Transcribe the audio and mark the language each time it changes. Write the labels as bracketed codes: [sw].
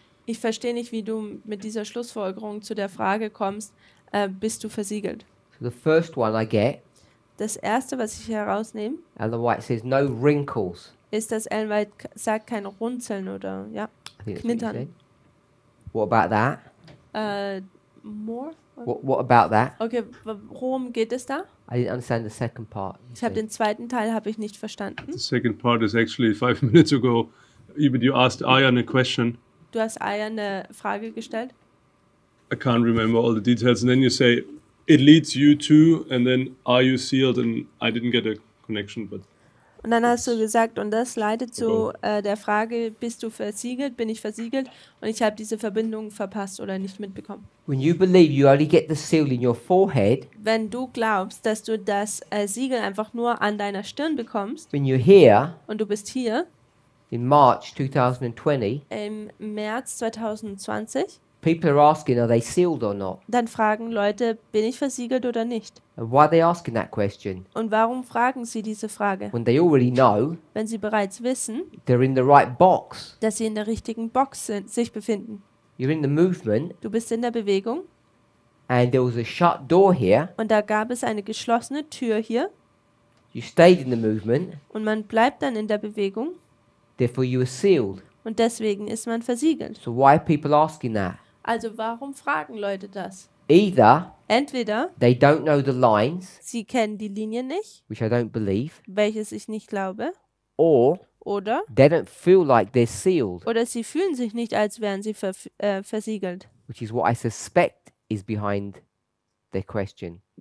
[de] ich verstehe nicht, wie du mit dieser Schlussfolgerung zu der Frage kommst, bist du versiegelt? [en] So the first one I get, [de] Das erste, was ich herausnehme, [en] Ellen White says no wrinkles. [de] ist, dass Ellen White sagt, kein Runzeln oder [en] I [de] ja, [en] think that's what you [de] Knittern. [en] said. What about that? More? What about that? [de] Okay, worum geht es da? [en] I didn't understand the second part. you [de] Ich habe [en] said. [de] den zweiten Teil habe ich nicht verstanden. [en] The second part is actually 5 minutes ago. Even you asked Ayan a question. [de] Du hast Aya eine Frage gestellt. [en] I can't remember all the details. And then you say, it leads you to, and then are you sealed? And I didn't get a connection, but [de] Und dann hast du gesagt, und das leitet zu der Frage, bist du versiegelt, bin ich versiegelt? Und ich habe diese Verbindung verpasst oder nicht mitbekommen. [en] When you believe you only get the seal in your forehead, [de] Wenn du glaubst, dass du das Siegel einfach nur an deiner Stirn bekommst [en] when you're here [de] und du bist hier [en] in March 2020, [de] im März 2020, [en] people are asking, are they sealed or not? [de] dann fragen Leute, bin ich versiegelt oder nicht? [en] And why are they asking that question? [de] Und warum fragen sie diese Frage? [en] When they already know [de] Wenn sie bereits wissen, [en] they're in the right box. [de] dass sie in der richtigen Box sich befinden. [en] You're in the movement, [de] Du bist in der Bewegung [en] and there was a shut door here. [de] und da gab es eine geschlossene Tür hier [en] You stayed in the movement, [de] und man bleibt dann in der Bewegung [en] therefore you were sealed. [de] und deswegen ist man versiegelt. [en] So why are people asking that? [de] Also warum fragen Leute das? [en] Either [de] Entweder [en] they don't know the lines, [de] sie kennen die Linien nicht, [en] which I don't believe, [de] welches ich nicht glaube, [en] or [de] oder [en] they don't feel like they're sealed, [de] sie fühlen sich nicht, als wären sie versiegelt. [en] which is what I suspect is behind their question.